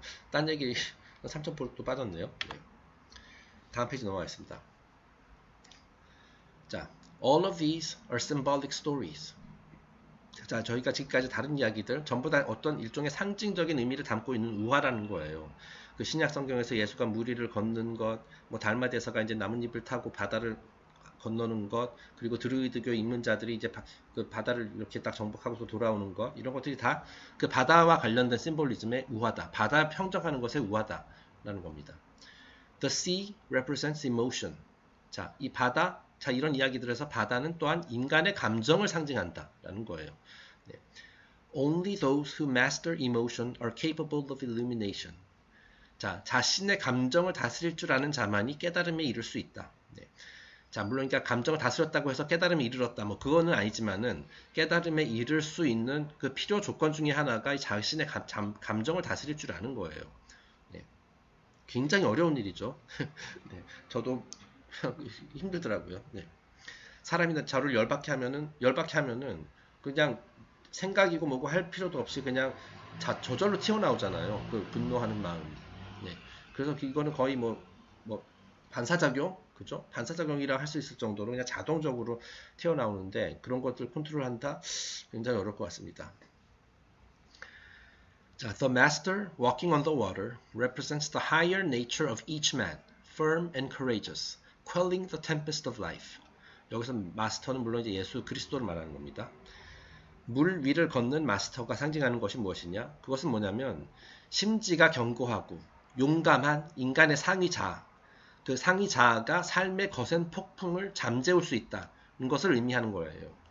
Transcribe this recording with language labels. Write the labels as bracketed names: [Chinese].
[Korean] 딴 얘기 3,000%또 빠졌네요. 네. 다음 페이지 넘어가겠습니다. [English] 자, all of these are symbolic stories. [Korean] 자, 저희가 지금까지 다른 이야기들 전부 다 어떤 일종의 상징적인 의미를 담고 있는 우화라는 거예요. 그 신약 성경에서 예수가 무리를 걷는 것, 뭐 달마대사가 이제 나뭇잎을 타고 바다를 건너는 것, 그리고 드루이드교 입문자들이 이제 그 바다를 이렇게 딱 정복하고서 돌아오는 것, 이런 것들이 다 그 바다와 관련된 심볼리즘의 우화다. 바다 평정하는 것의 우화다라는 겁니다. [English] The sea represents emotion. [Korean] 자, 이 바다, 자, 이런 이야기들에서 바다는 또한 인간의 감정을 상징한다라는 거예요. 네. [English] Only those who master emotion are capable of illumination. [Korean] 자, 자신의 감정을 다스릴 줄 아는 자만이 깨달음에 이를 수 있다. 네. 자, 물론 그러니까 감정을 다스렸다고 해서 깨달음에 이르렀다. 뭐 그거는 아니지만은 깨달음에 이를 수 있는 그 필요 조건 중에 하나가 자신의 감정을 다스릴 줄 아는 거예요. 네. 굉장히 어려운 일이죠. 네. 저도 힘들더라고요. 네. 사람이 저를 열받게 하면은 그냥 생각이고 뭐고 할 필요도 없이 그냥 저절로 튀어나오잖아요. 그 분노하는 마음이. 네. 그래서 이거는 거의 뭐 반사작용, 그죠? 반사작용이라 할 수 있을 정도로 그냥 자동적으로 튀어나오는데 그런 것들 컨트롤한다 굉장히 어려울 것 같습니다. [English] 자, the master walking on the water represents the higher nature of each man, firm and courageous, quelling the tempest of life. [Korean] 여기서 마스터는 물론 이제 예수 그리스도를 말하는 겁니다. 물 위를 걷는 마스터가 상징하는 것이 무엇이냐? 그것은 뭐냐면 심지가 견고하고 용감한 인간의 상위 자아, 그 상위 자아가 삶의 거센 폭풍을 잠재울 수 있다는 것을 의미하는 거예요.